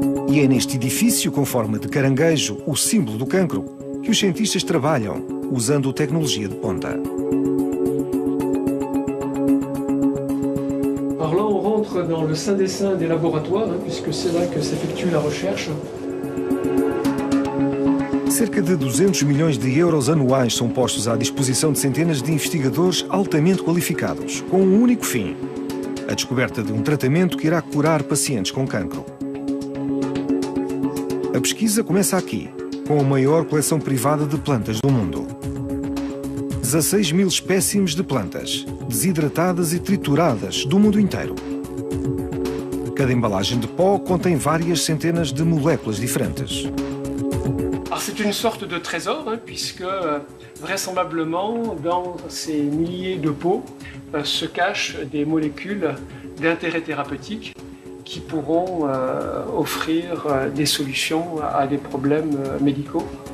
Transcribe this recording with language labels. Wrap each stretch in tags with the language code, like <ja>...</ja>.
<pt>E é neste edifício com forma de caranguejo, o símbolo do cancro, que os cientistas trabalham, usando tecnologia de ponta.</pt> <fr>Alors là, on rentre dans le sein des seins des laboratoires, puisque c'est là que s'effectue la recherche.</fr> <pt>Cerca de 200 milhões de euros anuais são postos à disposição de centenas de investigadores altamente qualificados, com um único fim: a descoberta de um tratamento que irá curar pacientes com cancro. A pesquisa começa aqui, com a maior coleção privada de plantas do mundo. 16 mil espécimes de plantas, desidratadas e trituradas do mundo inteiro. Cada embalagem de pó contém várias centenas de moléculas diferentes.</pt> <fr>C'est une sorte de trésor, puisque vraisemblablement dans ces milliers de pots se cachent des molécules d'intérêt thérapeutique qui pourront offrir des solutions à des problèmes médicaux.</fr>